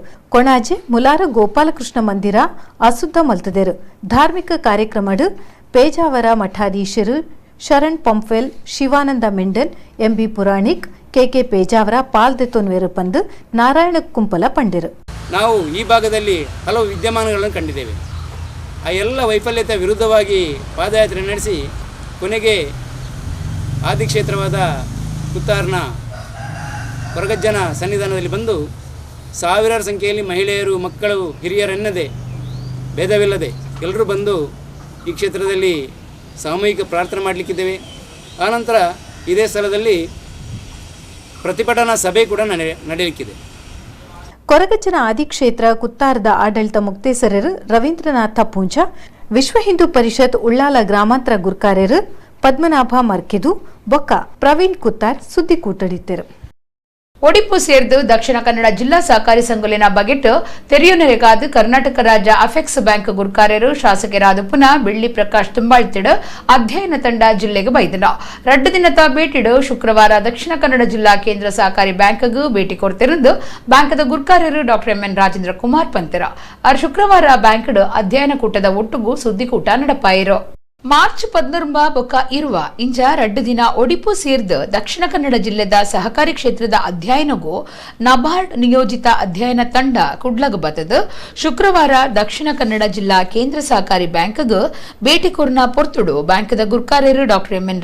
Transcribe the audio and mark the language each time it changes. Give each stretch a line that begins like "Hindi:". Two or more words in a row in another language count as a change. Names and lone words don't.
Tulu: ಕೊಣಾಜೆ ಮುಲಾರ ಗೋಪಾಲಕೃಷ್ಣ ಮಂದಿರ ಅಸುದ್ದ ಮಲ್ತದೆರು. ಧಾರ್ಮಿಕ ಕಾರ್ಯಕ್ರಮಡು ಪೇಜಾವರ ಮಠಾಧೀಶರು ಶರಣ್ ಪಂಪ್ವೆಲ್, ಶಿವಾನಂದ ಮೆಂಡನ್, MB ಪುರಾಣಿಕ್, KK ಪೇಜಾವರ ಪಾಲ್ದೆತೊನ್ವೇರು ಪಂದು ನಾರಾಯಣ ಕುಂಪಲ ಪಂಡಿರು.
Kannada: ನಾವು ಈ ಭಾಗದಲ್ಲಿ ಹಲವು ವಿದ್ಯಮಾನಗಳನ್ನು ಕಂಡಿದ್ದೇವೆ. ಆ ಎಲ್ಲ ವೈಫಲ್ಯತೆ ವಿರುದ್ಧವಾಗಿ ಪಾದಯಾತ್ರೆ ನಡೆಸಿ ಕೊನೆಗೆ ಆದಿಕ್ಷೇತ್ರವಾದ ಕುತ್ತಾರ್ನ ಕೊರಗಜ್ಜನ ಸನ್ನಿಧಾನದಲ್ಲಿ ಬಂದು ಸಾವಿರಾರು ಸಂಖ್ಯೆಯಲ್ಲಿ ಮಹಿಳೆಯರು, ಮಕ್ಕಳು, ಹಿರಿಯರೆನ್ನದೆ ಭೇದವಿಲ್ಲದೆ ಎಲ್ಲರೂ ಬಂದು ಈ ಕ್ಷೇತ್ರದಲ್ಲಿ ಸಾಮೂಹಿಕ ಪ್ರಾರ್ಥನೆ ಮಾಡಲಿಕ್ಕಿದ್ದೇವೆ. ಆನಂತರ ಇದೇ ಸ್ಥಳದಲ್ಲಿ ಪ್ರತಿಭಟನಾ ಸಭೆ ಕೂಡ ನಡೆಯಲಿಕ್ಕಿದೆ.
Tulu: ಕೊರಗಜ್ಜನ ಆದಿಕ್ಷೇತ್ರ ಕುತ್ತಾರದ ಆಡಳಿತ ಮುಕ್ತೇಸರರು ರವೀಂದ್ರನಾಥ ಪೂಂಜ, ವಿಶ್ವ ಹಿಂದೂ ಪರಿಷತ್ ಉಳ್ಳಾಲ ಗ್ರಾಮಾಂತರ ಗುರ್ಕಾರ್ಯರು ಪದ್ಮನಾಭ ಮರ್ಕೆದು ಬೊಕ್ಕ ಪ್ರವೀಣ್ ಕುತ್ತಾರ್ ಸುದ್ದಿಕೂಟಡಿದ್ದರು. ಒಡಿಪು ಸೇರಿದು ದಕ್ಷಿಣ ಕನ್ನಡ ಜಿಲ್ಲಾ ಸಹಕಾರಿ ಸಂಘಲಿನ ಬಗೆಟ್ ತೆರೆಯುನರೆಗಾದು ಕರ್ನಾಟಕ ರಾಜ್ಯ ಅಫೆಕ್ಸ್ ಬ್ಯಾಂಕ್ ಗುರ್ಕಾರ್ಯರು ಶಾಸಕರಾದ ಪುನಃ ಬೆಳ್ಳಿ ಪ್ರಕಾಶ್ ತುಂಬಾಳ್ತಿಡು ಅಧ್ಯಯನ ತಂಡ ಜಿಲ್ಲೆಗೆ ಬೈದನ 2 ದಿನದ ಭೇಟಿಡು ಶುಕ್ರವಾರ ದಕ್ಷಿಣ ಕನ್ನಡ ಜಿಲ್ಲಾ ಕೇಂದ್ರ ಸಹಕಾರಿ ಬ್ಯಾಂಕ್ಗೂ ಭೇಟಿ ಕೊಡ್ತಿருந்து ಬ್ಯಾಂಕದ ಗುರ್ಕಾರ್ಯರು ಡಾಕ್ಟರ್ ಎಂ.ಎನ್. ರಾಜೇಂದ್ರ ಕುಮಾರ್ ಪಂತಿರ ಅವರು ಶುಕ್ರವಾರ ಬ್ಯಾಂಕ್ಡ್ ಅಧ್ಯಯನ ಕೂಟದ ಒಟ್ಟುಗೂ ಸುದ್ದಿಕೂಟ ನಡೆಪಾಯಿರು. ಮಾರ್ಚ್ 14 ಬೊಕ್ಕ ಇರುವ ಇಂಜ 2 ದಿನ ಒಡಿಪು ಸೇರಿದ ದಕ್ಷಿಣ ಕನ್ನಡ ಜಿಲ್ಲೆದ ಸಹಕಾರಿ ಕ್ಷೇತ್ರದ ಅಧ್ಯಯನಗೂ ನಬಾರ್ಡ್ ನಿಯೋಜಿತ ಅಧ್ಯಯನ ತಂಡ ಕುಡ್ಲಗ್ ಬತ್ತದ ಶುಕ್ರವಾರ ದಕ್ಷಿಣ ಕನ್ನಡ ಜಿಲ್ಲಾ ಕೇಂದ್ರ ಸಹಕಾರಿ ಬ್ಯಾಂಕ್ಗೆ ಭೇಟಿ ಕೊರ್ನ ಪೊರ್ತುಡು ಬ್ಯಾಂಕದ ಗುರ್ಕಾರ್ಯರು ಡಾಕ್ಟರ್ ಎಂ.ಎನ್.